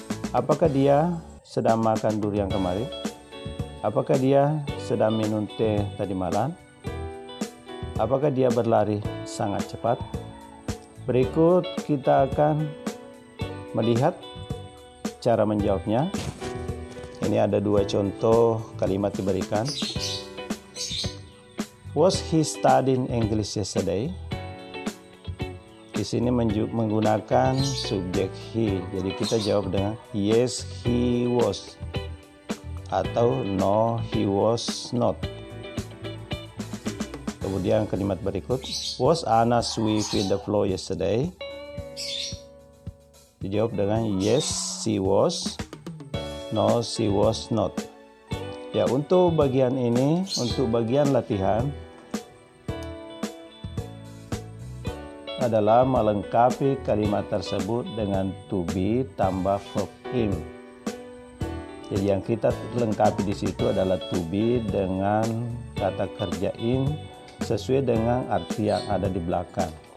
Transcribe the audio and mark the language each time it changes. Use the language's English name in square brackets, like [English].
[Indonesian] Apakah dia sedang makan durian kemarin? Apakah dia sedang minum teh tadi malam? Apakah dia berlari sangat cepat? Berikut kita akan melihat cara menjawabnya. Ini ada 2 contoh kalimat diberikan. [English] Was he studying English yesterday? [Indonesian] Di sini menggunakan subjek he. Jadi kita jawab dengan [English] yes he was [Indonesian] atau [English] no he was not. [Indonesian] Kemudian kalimat berikut, [English] was Anna sweeping the floor yesterday? [Indonesian] Dijawab dengan [English] yes she was, no she was not. [Indonesian] Ya, untuk bagian ini, untuk bagian latihan adalah melengkapi kalimat tersebut dengan to be tambah verb in. Jadi yang kita lengkapi di situ adalah to be dengan kata kerja in sesuai dengan arti yang ada di belakang.